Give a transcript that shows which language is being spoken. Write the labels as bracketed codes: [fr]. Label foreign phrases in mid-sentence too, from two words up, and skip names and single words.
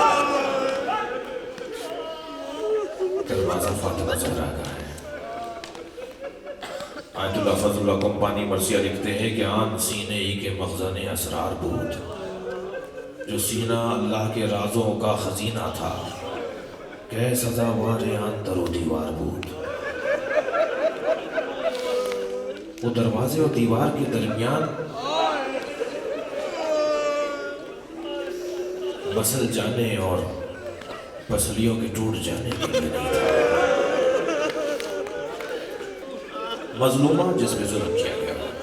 [ur] دروازہ فاطمہ زہرا کا ہے. آیت اللہ فضل اللہ کمپانی مرثیہ لکھتے ہیں کہ [fa] آن سینے ہی کے مخزن اسرار بود، [ur] جو سینہ اللہ کے رازوں کا خزینہ تھا، [fa] کہ سزاوار آن در و دیوار بود. [ur] وہ دروازے اور دیوار کے درمیان بسل جانے اور پسلیوں کے ٹوٹ جانے کے لیے نہیں تھا. مظلومہ جس پہ ظلم کیا گیا.